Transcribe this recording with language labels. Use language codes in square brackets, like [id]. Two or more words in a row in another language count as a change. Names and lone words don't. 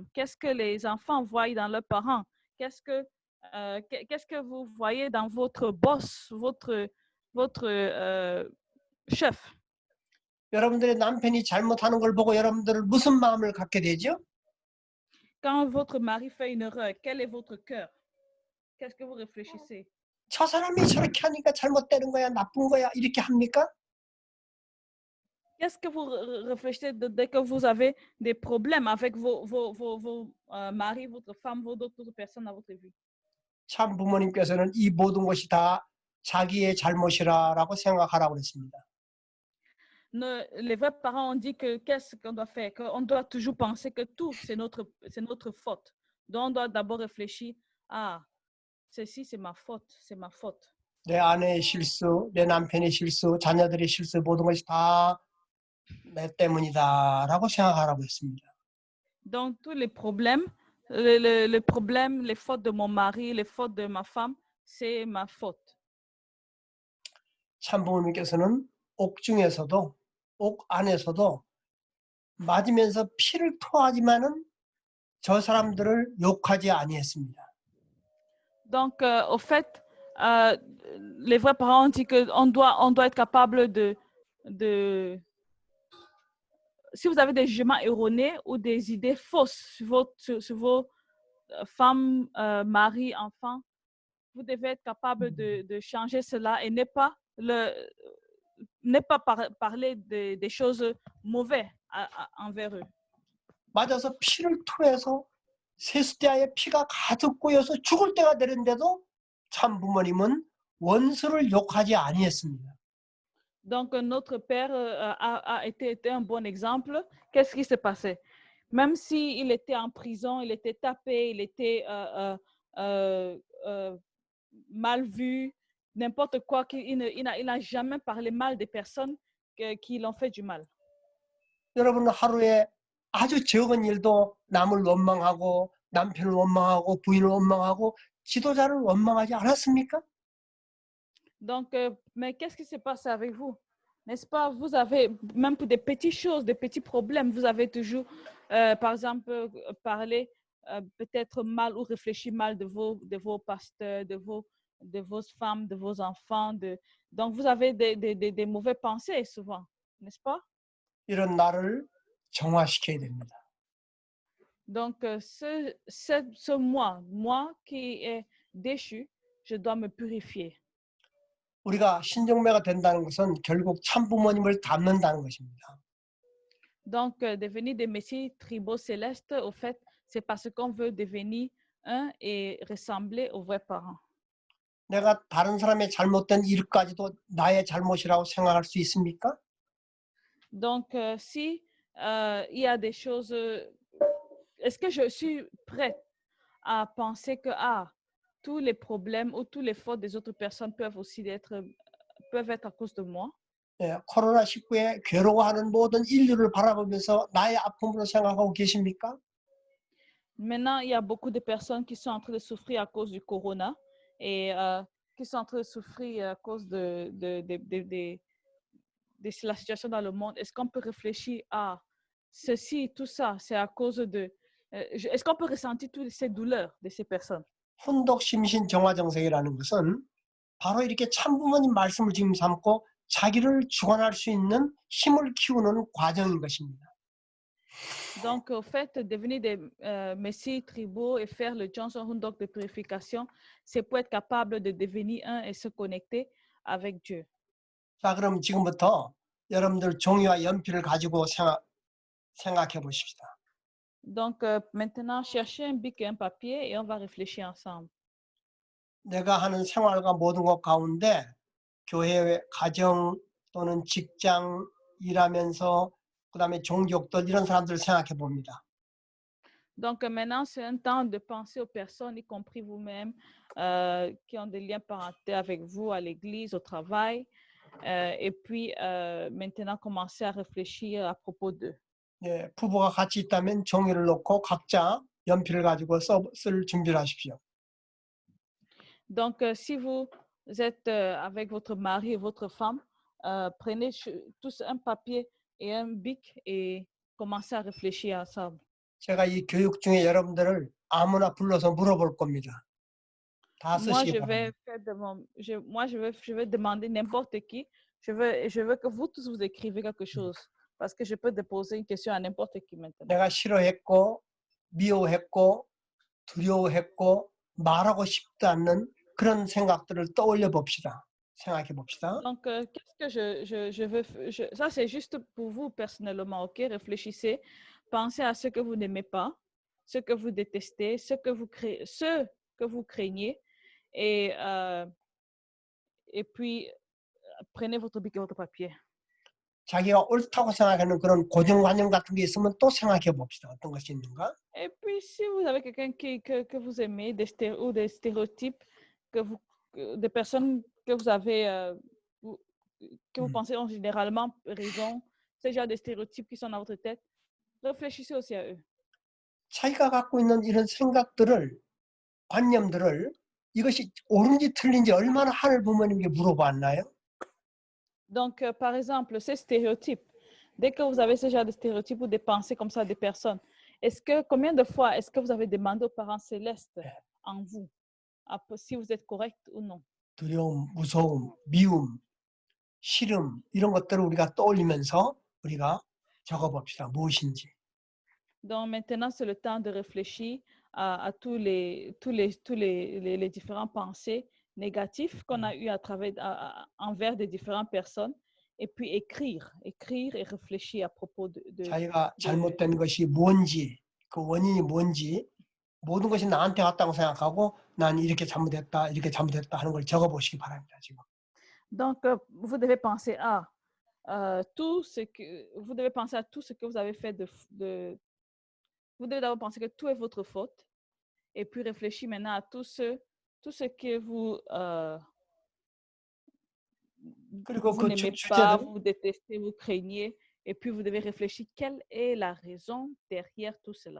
[fr] Qu'est-ce que les enfants voient dans leurs parents? Qu'est-ce que vous voyez dans votre boss, votre chef? [ko] 여러분들의 남편이 잘못하는 걸 보고 여러분들은 무슨 마음을 갖게 되죠? [fr] Quand votre mari fait une erreur, quel est votre cœur? qu'est-ce que vous réfléchissez? [ko] 저 사람이 저렇게 하니까 잘못되는 거야, 나쁜 거야, 이렇게 합니까? [fr] Qu'est-ce que vous réfléchissez dès que vous avez des problèmes avec vos maris, votre femme, vos d'autres personnes dans votre vie? [ko] 참 부모님께서는 이 모든 것이 다 자기의 잘못이라고 생각하라고 그랬습니다. [fr] Les vrais parents ont dit que qu'est-ce qu'on doit faire? Qu'on doit toujours penser que tout, c'est notre faute. Donc, on doit d'abord réfléchir, ah, ceci, c'est ma faute, c'est ma faute. [ko] 내 아내의 실수, 내 남편의 실수, 자녀들의 실수 모든 것이 다 내 때문이다라고 생각하라고 했습니다. [fr] Donc, tous les problèmes, les problèmes, les fautes de mon mari, les fautes de ma femme, c'est ma faute. [ko] 참 부모님께서는 옥중에서도 옥 안에서도 맞으면서 피를 토하지만은 저 사람들을 욕하지 아니했습니다. [fr] Donc, au fait, les vrais parents ont dit qu'on doit être capable de si vous avez des jugements erronés ou des idées fausses sur vos femmes, maris, enfants, vous devez être capable de changer cela et ne pas parler des choses mauvaises envers eux. [ko] 맞아서 피를 토해서 세숫대야에 피가 가득 고여서 죽을 때가 되는데도 참 부모님은 원수를 욕하지 아니했습니다. [fr] Donc, notre père a été un bon exemple. Qu'est-ce qui s'est passé? Même s'il était en prison, il était tapé, il était mal vu, n'importe quoi, il n'a jamais parlé mal des personnes qui l'ont fait du mal. [ko] 여러분 하루에 아주 적은 일도 남을 원망하고 남편을 원망하고 부인을 원망하고 지도자를 원망하지 않았습니까? [fr] Donc, mais qu'est-ce qui s'est passé avec vous? N'est-ce pas? Vous avez, même pour des petites choses, des petits problèmes, vous avez toujours, par exemple, parlé peut-être mal ou réfléchi mal de vos pasteurs, de vos femmes, de vos enfants. Donc, vous avez des mauvais pensées souvent, n'est-ce pas? [ko] 이런 나를 정화시켜야 됩니다. [fr] Donc, ce moi qui est déchu, je dois me purifier. [ko] 우리가 신종매가 된다는 것은 결국 참 부모님을 닮는다는 것입니다. [fr] Donc, devenir des messies tribaux célestes, au fait, c'est parce qu'on veut devenir un et ressembler aux vrais parents. [ko] 내가 다른 사람의 잘못된 일까지도 나의 잘못이라고 생각할 수 있습니까? [fr] Donc, si il y a des choses, est-ce que je suis prête à penser que tous les problèmes ou tous les fautes des autres personnes peuvent être à cause de moi? [ko] 예, 코로나19에 괴로워하는 모든 인류를 바라보면서 나의 아픔으로 생각하고 계십니까? [fr] Maintenant, il y a beaucoup de personnes qui sont en train de souffrir à cause du corona et qui sont en train de souffrir à cause de la situation dans le monde. Est-ce qu'on peut réfléchir à ceci, tout ça, c'est à cause de... est-ce qu'on peut ressentir toutes ces douleurs de ces personnes? [ko] 훈독심신정화정색이라는 것은 바로 이렇게 참부모님 말씀을 지금 삼고 자기를 주관할 수 있는 힘을 키우는 과정인 것입니다. [fr] Donc, au fait, devenir des messies tribaux et faire le Johnson Hundok de purification, c'est pour être capable de devenir un et se connecter avec Dieu. [ko] 자, 그럼 지금부터 여러분들 종이와 연필을 가지고 생각해 보십시다. [fr] Donc, maintenant, cherchez un bic et un papier et on va réfléchir ensemble. [ko] 내가 하는 생활과 모든 것 가운데 교회, 가정 또는 직장 일하면서 그다음에 종족들 이런 사람들을 생각해 봅니다. [fr] Donc, maintenant, c'est un temps de penser aux personnes, y compris vous-même, qui ont des liens parentés avec vous à l'église, au travail. Et puis, maintenant, commencer à réfléchir à propos d'eux. [ko] 예, 부부가 같이 있다면 종이를 놓고 각자 연필을 가지고 쓸 준비를 하십시오. [fr] Donc, si vous êtes avec votre mari et votre femme, prenez tous un papier et un bic et commencez à réfléchir ensemble. [ko] 제가 이 교육 중에 여러분들을 아무나 불러서 물어볼 겁니다. 다 쓰시기 바랍니다. [fr] Je vais demander n'importe qui. Je veux que vous tous vous écrivez quelque chose parce que je peux déposer une question à n'importe qui maintenant. [ko] 내가 싫어했고 미워했고 두려워했고 말하고 싶지 않는 그런 생각들을 떠올려 봅시다. 생각해 봅시다. [fr] Donc, qu'est-ce que je veux... ça, c'est juste pour vous personnellement, ok? Réfléchissez. Pensez à ce que vous n'aimez pas, ce que vous détestez, ce que vous craignez. Et puis, prenez votre bic et votre papier. [ko] 자기가 옳다고 생각하는 그런 고정관념 같은 게 있으면 또 생각해 봅시다. 어떤 것이 있는가? [fr] Et puis, si vous avez quelqu'un que vous aimez, ou des stéréotypes, des personnes que vous avez, que vous pensez ont généralement raison, ce genre de stéréotypes qui sont dans votre tête, réfléchissez aussi à eux. [ko] 자기가 갖고 있는 이런 생각들을, 관념들을 이것이 옳은지 틀린지 얼마나 하늘 부모님께 물어봤나요? [fr] Donc, par exemple, ces stéréotypes, dès que vous avez ce genre de stéréotypes ou des pensées comme ça des personnes, combien de fois est-ce que vous avez demandé aux parents célestes en vous, si vous êtes correct ou non? [ko] 두려움, 무서움, 미움, 싫음 이런 것들을 우리가 떠올리면서 우리가 적어봅시다. 무엇인지. [fr] Donc maintenant, c'est le temps de réfléchir à tous les différents pensées négatifs qu'on a eu envers des différentes personnes, et puis écrire et réfléchir à propos de [ko] 자기가 잘못된 것이 뭔지, 그 원인이 뭔지, 모든 것이 나한테 왔다고 생각하고 난 이렇게 잘못했다 하는 걸 적어보시기 바랍니다. 지금. [fr] Donc, vous devez penser à tout ce que vous avez fait vous devez d'abord penser que tout est votre faute, et puis réfléchir maintenant à tout ce que vous n'aimez pas, vous détestez, vous craignez, et puis vous devez réfléchir quelle est la raison derrière tout cela.